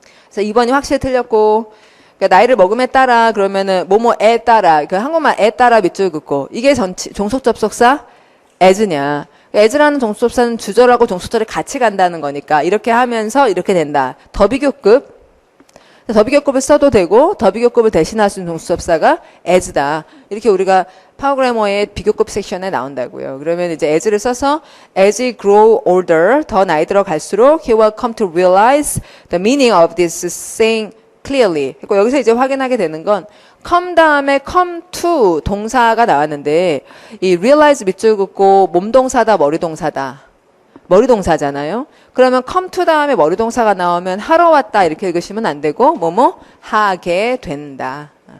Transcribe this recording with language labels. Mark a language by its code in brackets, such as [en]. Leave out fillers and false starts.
[ko] 그래서 2번이 확실히 틀렸고 그러니까 나이를 먹음에 따라 그러면은 뭐뭐에 따라 그 한국말에 따라 밑줄 긋고 이게 종속 접속사 as냐. as라는 종속 접사는 주절하고 종속절이 같이 간다는 거니까 이렇게 하면서 이렇게 된다. 더비교급. 더비교급을 써도 되고 더비교급을 대신할 수 있는 종속 접사가 as다. 이렇게 우리가 파워그래머의 비교급 섹션에 나온다고요. 그러면 이제 [en] as를 써서 as he grow older [ko] 더 나이 들어 갈수록 [en] he will come to realize the meaning of this saying clearly. [ko] 그리고 여기서 이제 확인하게 되는 건 come 다음에 [en] come to [ko] 동사가 나왔는데 이 realize 밑줄 긋고 몸동사다 머리동사다. 머리동사잖아요. 그러면 come to 다음에 머리동사가 나오면 하러 왔다 이렇게 읽으시면 안 되고 뭐뭐 하게 된다.